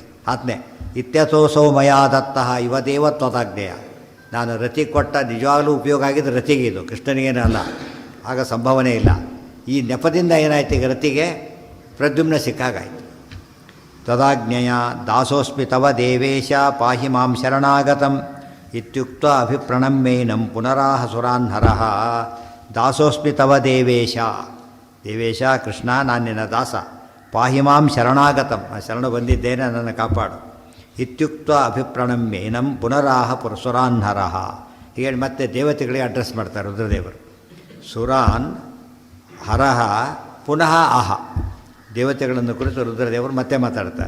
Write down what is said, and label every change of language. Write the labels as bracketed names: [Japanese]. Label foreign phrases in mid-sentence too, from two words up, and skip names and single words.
[Sanskrit] ಆತ್ಮೆ ಇತ್ಯಥೋಸೌ ಮಯಾ ದತ್ತಃ ಇವದೇವ ತ್ವದಾಜ್ಞೆಯ. [Kannada] ನಾನು ರತಿ ಕೊಟ್ಟ ನಿಜವಾಗಲೂ ಉಪಯೋಗ ಆಗಿದ್ದು ರತಿಗೆ, ಇದು ಕೃಷ್ಣನಿಗೇನೂ ಅಲ್ಲ. ಆಗ ಸಂಭವನೆ ಇಲ್ಲ. ಈ ನೆಪದಿಂದ ಏನಾಯ್ತು, ಈಗ ರತಿಗೆ ಪ್ರದ್ಯುಮ್ನ ಸಿಕ್ಕಾಗಾಯಿತು. [Sanskrit] ತದಾಜ್ಞೆಯ ದಾಸೋಸ್ಮಿ ತವ ದೇವೇಶ ಪಾಹಿ ಮಾಂ ಶರಣಾಗತಂ ಇತ್ಯುಕ್ತ ಅಭಿಪ್ರಣಮ್ಯೇನಂ ಪುನರಾಹ ಸುರಾನ್ಹರಃ. ದಾಸೋಸ್ಮಿ ತವ ದೇವೇಶ. [Kannada] ದೇವೇಶ ಕೃಷ್ಣ, ನಾನು ನಿನ್ನ ದಾಸ. [Sanskrit] ಪಾಹಿ ಮಾಂ ಶರಣಾಗತಂ, [Kannada] ಶರಣು ಬಂದಿದ್ದೇನೆ, ನನ್ನನ್ನು ಕಾಪಾಡು. [Sanskrit] ಇತ್ಯುಕ್ತ ಅಭಿಪ್ರಣಮ್ಯೇನಂ ಪುನರಾಹ ಸುರಾನ್ಹರಃ. [Kannada] ಹೀಗೆ ಮತ್ತೆ ದೇವತೆಗಳಿಗೆ ಅಡ್ರೆಸ್ ಮಾಡ್ತಾರೆ ರುದ್ರದೇವರು. [Sanskrit] ಸುರಾನ್ ಹರಹ ಪುನಃ ಆಹ. [Kannada] ದೇವತೆಗಳನ್ನು ಕುರಿತು ರುದ್ರದೇವರು ಮತ್ತೆ ಮಾತಾಡ್ತಾರೆ.